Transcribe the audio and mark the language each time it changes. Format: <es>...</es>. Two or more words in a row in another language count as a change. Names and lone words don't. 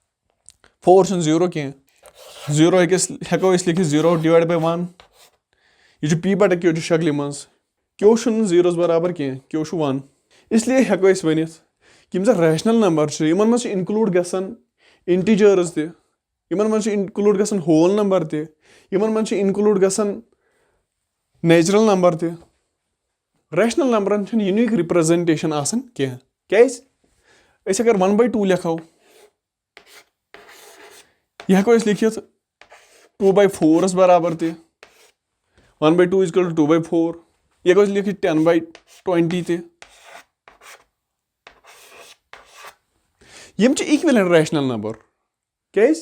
<ks>4 0 कह 0 हेको लिखित 0</ks> <en>divide by</en> <ks>1 यह पी बटा क्यू शक्ल मज क्यू जीरोस बराबर कह क्यू 1 इसलिए हेको अस वनिथ कि</ks> <en>rational number</en> <ks>इन मज इनक्लूड गसान इंटीजर्स इन मज इनक्लूड गसान</ks> <en>whole number</en> <ks>इन मज इनक्लूड गसान</ks> <en>natural number rational</en> <ks>नंबरन</ks> <en>unique representation</en> <ks>आसान कह कैस अगर 1/2 लिखो यह हेको लिखित 2/4 बराबर 1/2 = 2/4 यह हेको लिखित 10/20 यम</ks> <en>equivalent rational number</en> <ks>कैस</ks>